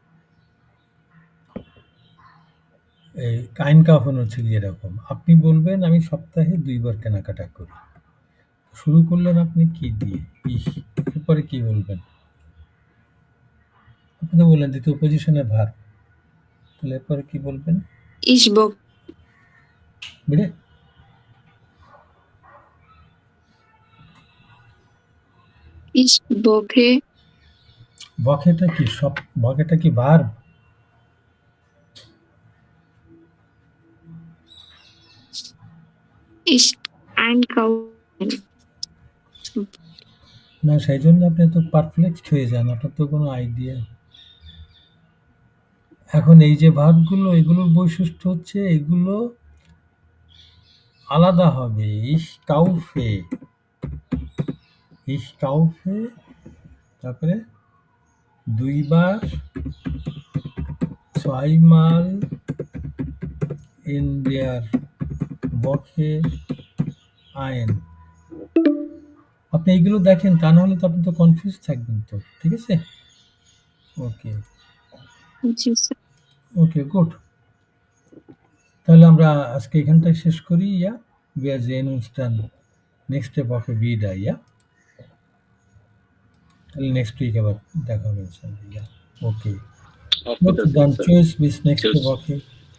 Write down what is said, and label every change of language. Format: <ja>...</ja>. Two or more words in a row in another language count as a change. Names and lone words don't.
<bn>এই einkaufen হচ্ছে যেরকম, আপনি বলবেন আমি সপ্তাহে ২ বার কেনাকাটা করি। শুরু করলেন আপনি কি দিয়ে? এরপরে কি বলবেন? আপনি তো বললেন দ্বিতীয় পজিশনে ভার্ব, তাহলে এরপরে কি বলবেন?</bn> <de>Ich bock.</de> <bn>বুঝলে?</bn> <de>Ich bocke.</de> <bn>বকেটা কি বকেটা কি ভার্ব?</bn> <de>Ich einkaufen.</de> <bn>না, সেই জন্য আপনি তো পারপ্লেক্সড হয়ে যান, আপনার তো কোনো আইডিয়া। এখন এই যে ভার্বগুলো, এগুলোর বৈশিষ্ট্য হচ্ছে এগুলো আলাদা হবে।</bn> <de>ich kaufe,</de> <bn>তারপরে ২ বার,</bn> <de>zweimal in der Woche ein।</de> <bn>আপনি এইগুলো দেখেন, তা না হলে তো আপনি তো কনফিউজ থাকবেন তো, ঠিক আছে?</bn> <en>okay okay, good.</en> <bn>তাহলে আমরা আজকে এখানটায় শেষ করি।</bn> <de>wir sehen uns dann nächste Woche wieder,</de> <bn>তাহলে</bn> <en>next week</en> <bn>আবার দেখা হবে ইনশাআল্লাহ। ওকে,</bn> <de>Auf Wiedersehen, dann Sir. tschüss, bis nächste Tschüss. Woche.</de>